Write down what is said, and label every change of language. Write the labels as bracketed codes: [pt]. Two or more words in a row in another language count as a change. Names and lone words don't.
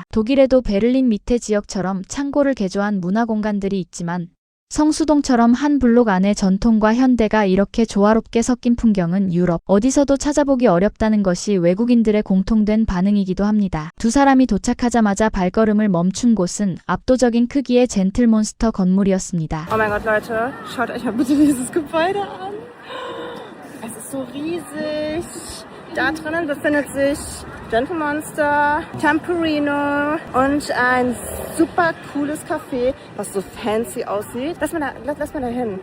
[ko] 독일에도 베를린 밑에 지역처럼 창고를 개조한 문화 공간들이 있지만 성수동처럼 한 블록 안에 전통과 현대가 이렇게 조화롭게 섞인 풍경은 유럽 어디서도 찾아보기 어렵다는 것이 외국인들의 공통된 반응이기도 합니다. 두 사람이 도착하자마자 발걸음을 멈춘 곳은 압도적인 크기의 젠틀몬스터 건물이었습니다. [de] Oh mein Gott, Leute, schaut euch mal bitte dieses Gebäude an. Es ist so riesig. Da drinnen befindet sich Gentlemonster, Temporino und ein super cooles Café, was so fancy aussieht. Lass mal da hin.